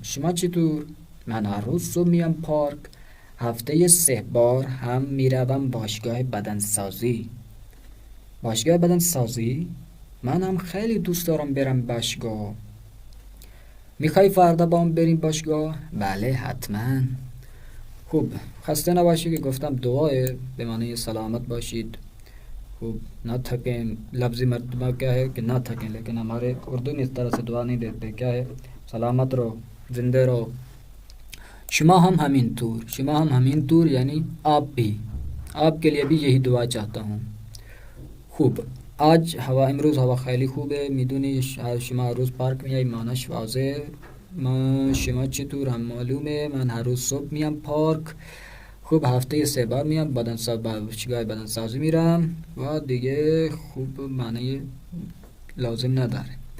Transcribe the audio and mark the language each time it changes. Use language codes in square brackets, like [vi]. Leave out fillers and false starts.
[fa] شما چطور؟ من هر روز صبح میام پارک. هفته 3 بار هم میروم باشگاه بدنسازی. من هم خیلی دوست دارم برم باشگاه. میخوای فردا با هم بریم باشگاه؟ بله حتما. خوب، خسته نباشید که گفتم دعای به معنی سلامت باشید. [hi] خوب ना थकें, लफ्ज़ी मर्तबा क्या है कि ना थकें, लेकिन हमारे उर्दू में इस तरह से दुआ नहीं देते. क्या है? सलामत रहो, जिंदे रहो. [fa] شما هم همینطور یعنی [hi] आप भी, आपके लिए भी यही दुआ चाहता हूँ. [fa] خوب، امروز هوا خیلی خوبه. میدونی شما روز پارک میای، معناش واضحه. شما چطور هم معلومه. من هر روز صبح میام پارک. خوب، هفته 3 بار میام باشگاه بدنسازی میرم و دیگه خوب معنی لازم نداره.